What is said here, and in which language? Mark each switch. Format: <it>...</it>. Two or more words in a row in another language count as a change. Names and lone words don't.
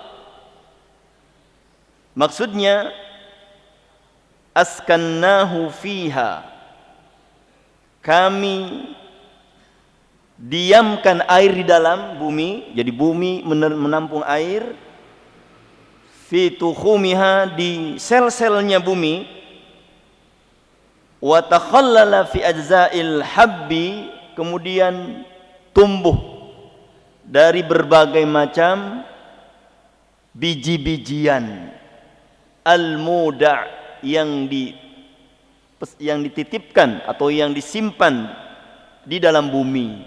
<id>Maksudnya</id> <ar>أسكناه فيها.</ar> <id>Kami diamkan air di dalam bumi, jadi bumi menampung air</id> <ar>في تخومها,</ar> <id>di sel-selnya bumi,</id> <ar>وتخلل في أجزاء الحب,</ar> <id>kemudian tumbuh dari berbagai macam biji-bijian al-muda' yang dititipkan atau yang disimpan di dalam bumi.</id>